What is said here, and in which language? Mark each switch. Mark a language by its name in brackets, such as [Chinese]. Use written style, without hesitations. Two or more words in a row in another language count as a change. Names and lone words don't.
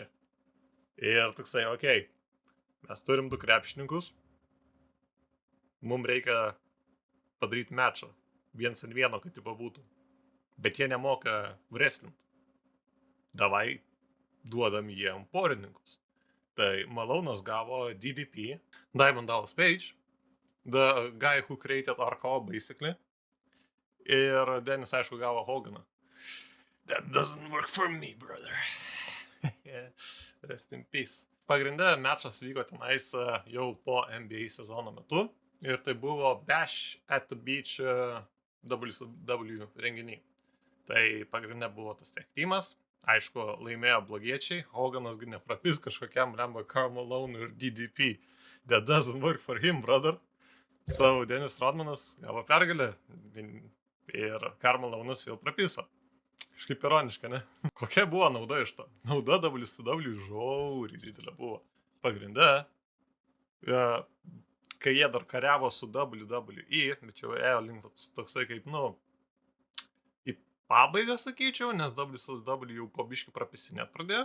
[Lithuanian] Ir toksai, okei, mes turim 2 krepšininkus, mums reikia padaryti mečą, 1-1, kad tipo būtų. Bet jie nemoka wrestling. Davai, duodam jiem porininkus. Tai Malone'as gavo DDP, [English] Diamond Dallas Page, the guy who created RKO, basically. [Lithuanian] Ir Dennis, aišku, gavo Hoganą. [English] That doesn't work for me, brother. Yeah. Rest in peace. [Lithuanian] Pagrinde mečas vyko tenais jau po NBA sezono metu ir tai buvo Bash at the Beach WCW renginiai. Tai pagrinde buvo tas [English] tag teamas, [Lithuanian] aišku, laimėjo blogiečiai, Hoganas neprapis kažkokiam lemba Karl Malone ir DDP. [English] That doesn't work for him, brother. [Lithuanian] So Dennis Rodmanas gavo pergalę ir Karl Malone'as vėl prapiso. Kažkaip ironiška, ne? Kokia buvo nauda iš to? Nauda WCW žiauriai didelė buvo. Pagrinde, kai jie dar kariavo su WWE, bet jau ėjo link toksai kaip, į pabaigą, sakyčiau, nes WCW jau po biškį prapisinėt pradėjo.